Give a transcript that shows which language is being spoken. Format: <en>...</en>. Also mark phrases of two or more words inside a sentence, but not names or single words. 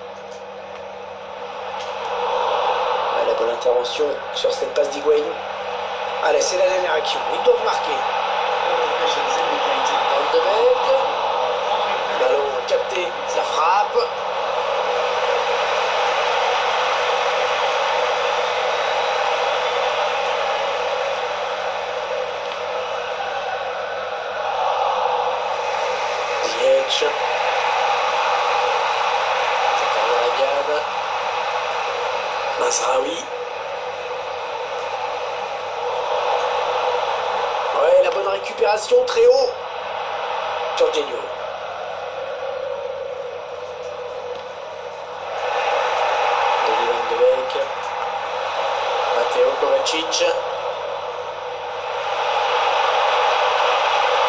<fr>Ah, la bonne intervention sur cette passe d'Higuaín. Allez, c'est la dernière action. Ils doivent marquer.</fr> <en>Officials indicated</en> <fr>Van de Beek. Ballon capté. La frappe. Ziyech. Zakaria Labiad. Mazraoui. Ouais, la bonne récupération très haut. Jorginho. Donny Van de Beek. Matteo Kovacic.</fr>